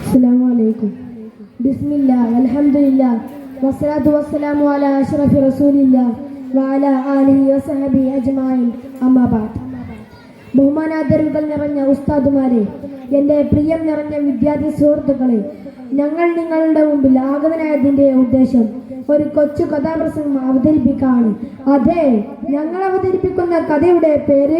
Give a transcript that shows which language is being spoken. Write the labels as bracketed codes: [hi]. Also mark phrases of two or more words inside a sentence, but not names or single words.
[ar] السلام عليكم. بسم الله والحمد لله والصلاة والسلام على أشرف رسول الله وعلى آله وصحبه أجمعين. أما بعد. [ml] ബഹുമാനാദരവുകൾ നിറഞ്ഞ ഉസ്താദുമാരെ, എൻ്റെ പ്രിയം നിറഞ്ഞ വിദ്യാർത്ഥി സുഹൃത്തുക്കളെ, ഞങ്ങൾ നിങ്ങളുടെ മുമ്പിൽ ആഗതനായതിൻ്റെ ഉദ്ദേശം ഒരു കൊച്ചു കഥാപ്രസംഗം അവതരിപ്പിക്കുകയാണ്. അതെ, ഞങ്ങൾ അവതരിപ്പിക്കുന്ന കഥയുടെ പേര്